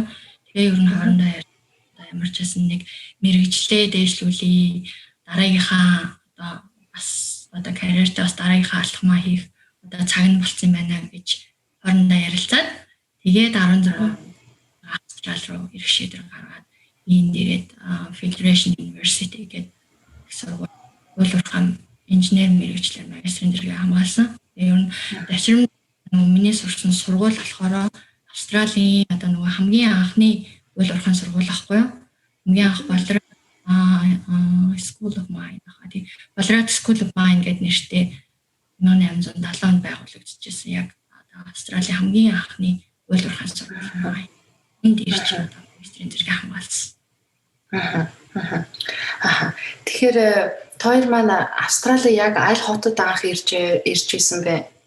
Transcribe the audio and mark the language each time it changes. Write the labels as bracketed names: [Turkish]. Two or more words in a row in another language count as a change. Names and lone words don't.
[Mongolian] Тэгээ ер нь хоорондоо ямар ч байсан нэг мэргэжлээ дээшлүүлээ дараагийнхаа одоо карьертаа бас дараагийнхаа алхмаа хийх одоо цаг нь болцсон байна гэж хоорондоо ярилцаад тэгээд 16 Австрал руу ирэх шийдвэр гаргаад энд ирээд Federation University гэдэг сургууль уулуурхай инженер мэргэжлэр магистрийн зэрэгээ хамгаалсан. Ер нь дашрам миний сурсан сургууль болохоор Австралийн одоо нөгөө хамгийн анхны уул уурхай сургууль ахгүй юу? Хамгийн анх Ballarat School of Mine хаа. Ballarat School of Mine гэдэг нэртэй 1870 онд байгуулагдчихсан. Яг Австралийн хамгийн анхны уул уурхай сургууль. Энд ирж одоо магистрийн зэрэгээ хамгаалсан. Тэгэхээр хоёр маань Австралийн яг аль хотод анх ирж исэн бэ?